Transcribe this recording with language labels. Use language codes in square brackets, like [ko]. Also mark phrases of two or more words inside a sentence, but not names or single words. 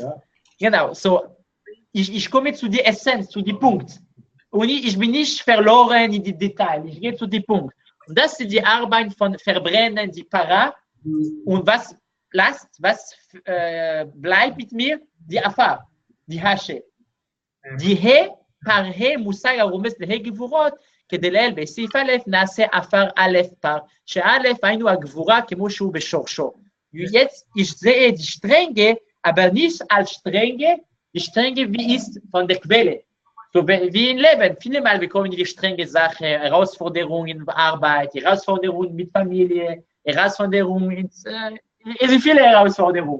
[de] Genau, so ich komme zu der Essenz, zu dem Punkt. Und ich bin nicht verloren in die Details, ich gehe zu dem Punkt. Und das ist die Arbeit von Verbrennen, die Para. Und was bleibt mit mir? Die Afar, die Hasche. Die He, [he] פר ה, מושג הרומז להי גבורות, כדי לאל בסעיף א' נעשה עפר א' פר, שא' היינו הגבורה כמו שהוא בשורשו. [de] Jetzt, ich sehe die Strenge, aber nicht als Strenge, die Strenge wie ist von der Quelle. So wie im Leben, viele Mal bekommen die strenge Sachen, Herausforderungen in der Arbeit, Herausforderungen mit Familie, Herausforderungen, es sind viele Herausforderungen.